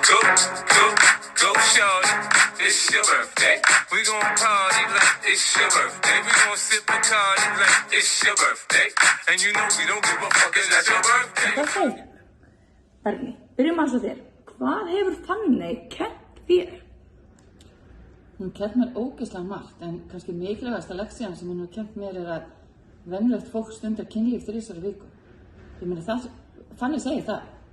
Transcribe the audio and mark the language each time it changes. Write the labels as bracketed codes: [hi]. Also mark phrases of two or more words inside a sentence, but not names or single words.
[en] Go shorty, it's your birthday. We gon' party like it's your birthday. We gon' sip Bacardi like it's your birthday. And you know we don't give a fuck, it's not your birthday. [is] Hvað segir? Berni, byrjum að þér. Hvað hefur Fanney kennt þér? Hún kennt mér ógeðslega margt, en kannski mikilvægasta leksían sem hún hefur kennt mér að venjulegt fólk stundar kynlíf 3 í viku. Ég meina það, Fanney segir það.